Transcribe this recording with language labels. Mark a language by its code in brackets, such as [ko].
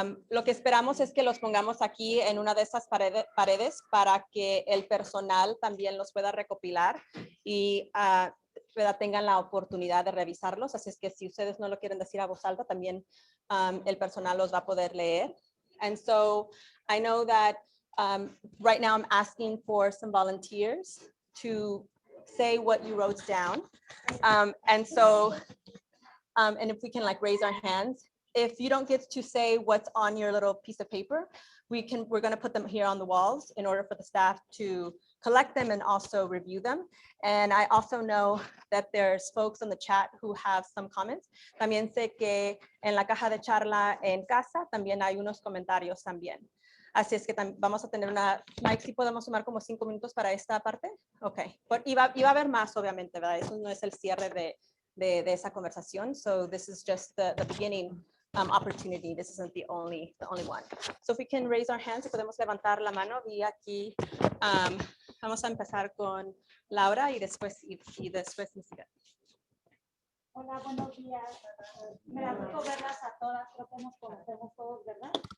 [es] Lo que esperamos es que los pongamos aquí en una de esas paredes para que el personal también los pueda recopilar y tengan la oportunidad de revisarlos. Así es que si ustedes no lo quieren decir a voz alta, también el personal los va a poder leer. [en] And so I know that right now I'm asking for some volunteers to say what you wrote down. And so, and if we can like raise our hands, if you don't get to say what's on your little piece of paper, we're going to put them here on the walls in order for the staff to collect them and also review them. And I also know that there's folks on the chat who have some comments. [es] También sé que en la caja de charla en casa también hay unos comentarios también. Así es que vamos a tener una, Mike, ¿sí podemos tomar como 5 minutos para esta parte? Ok, y va a haber más, obviamente, ¿verdad? Eso no es el cierre de esa conversación. [en] So this is just the beginning opportunity. This isn't the only one. So if we can raise our hands, [es] si podemos levantar la mano, y aquí vamos a empezar con Laura y después Missiga. Hola, buenos días. Me da gusto verlas a todas, creo que nos conocemos todos, ¿verdad?